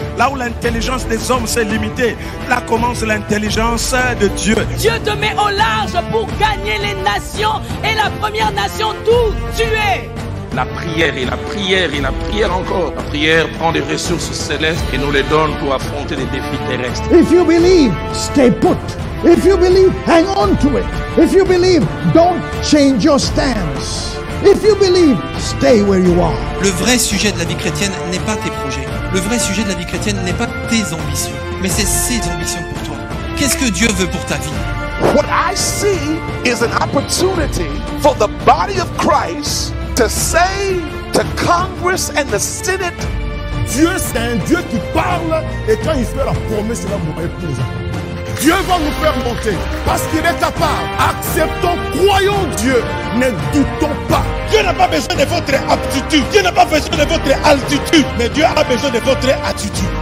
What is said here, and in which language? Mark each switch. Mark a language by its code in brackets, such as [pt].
[fr] Là où l'intelligence des hommes s'est limitée, là commence l'intelligence de Dieu. Dieu te met au large pour gagner les nations, et la première nation d'où tu es. La prière et la prière et la prière encore. La prière prend des ressources célestes et nous les donne pour affronter les défis terrestres. [en] If you believe, stay put. If you believe, hang on to it. If you believe, don't change your stance. If you believe, stay where you are. [fr] Le vrai sujet de la vie chrétienne n'est pas tes projets. Le vrai sujet de la vie chrétienne n'est pas tes ambitions, mais c'est ses ambitions pour toi. Qu'est-ce que Dieu veut pour ta vie? [en] What I see is an opportunity for the body of Christ to say to Congress and the Senate, [fr] Dieu, c'est un Dieu qui parle, et quand il fait la promesse, il va mourir pour les enfants. Dieu va nous faire monter parce qu'il est capable. Acceptons, croyons Dieu, ne doutons pas. Dieu n'a pas besoin de votre aptitude, Dieu n'a pas besoin de votre altitude, mais Dieu a besoin de votre attitude.